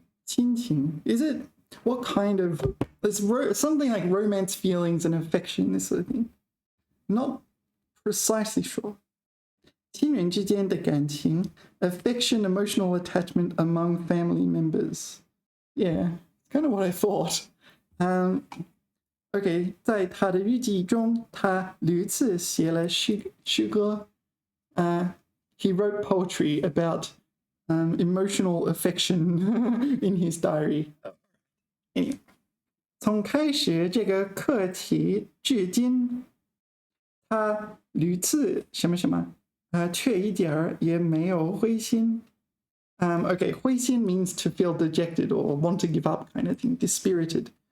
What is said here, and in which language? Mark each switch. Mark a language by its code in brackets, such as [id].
[en] 亲情, is it what kind of? There's something like romance feelings and affection, this sort of thing. Not precisely sure. [zh] 亲人之间的感情, [en] affection, emotional attachment among family members. Yeah, kind of what I thought. [zh] Okay, 在他的日记中，他屡次写了诗歌。 [en] He wrote poetry about emotional affection in his diary. [zh] Anyway, 从开始这个课题至今，他屡次什么什么，却一点儿也没有灰心。 [en] Okay, 灰心 means to feel dejected or want to give up kind of thing, dispirited.